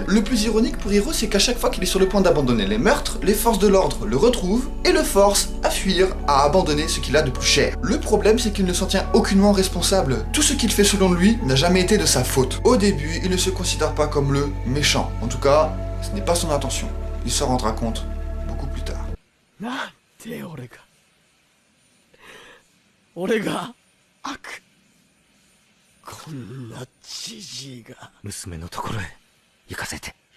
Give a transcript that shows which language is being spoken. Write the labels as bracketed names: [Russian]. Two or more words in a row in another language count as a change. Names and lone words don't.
[French] Le plus ironique pour Hiro, c'est qu'à chaque fois qu'il est sur le point d'abandonner les meurtres, les forces de l'ordre le retrouvent et le forcent à fuir, à abandonner ce qu'il a de plus cher. Le problème, c'est qu'il ne s'en tient aucunement responsable. Tout ce qu'il fait selon lui n'a jamais été de sa faute. Au début, il ne se considère pas comme le méchant. En tout cas, ce n'est pas son intention. Il s'en rendra compte beaucoup plus tard. Ak. [Japanese] こんなじじいが娘のところへ行かせて。